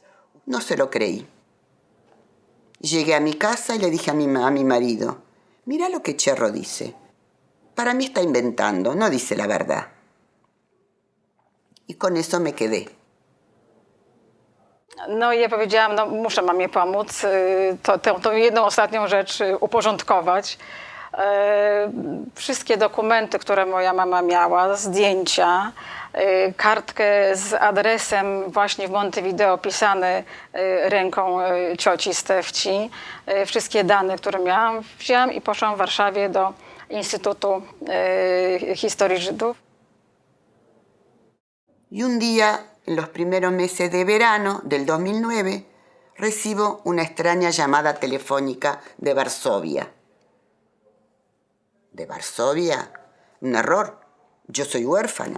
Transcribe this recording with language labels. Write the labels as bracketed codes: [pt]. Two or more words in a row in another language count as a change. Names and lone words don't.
[es] No se lo creí. Llegué a mi casa y le dije a mi marido, mira lo que Cherro dice. Para mí está inventando, no dice la verdad. I con eso me quedé. [pl] No i ja powiedziałam, no muszę mamie pomóc, tą jedną ostatnią rzecz uporządkować. Wszystkie dokumenty, które moja mama miała, zdjęcia, kartkę z adresem właśnie w Montevideo pisany ręką cioci Stefci, wszystkie dane, które miałam, wzięłam i poszłam w Warszawie do Instytutu Historii Żydów. [es] Y un día, en los primeros meses de verano del 2009, recibo una extraña llamada telefónica de Varsovia. ¿De Varsovia? Un error. Yo soy huérfana.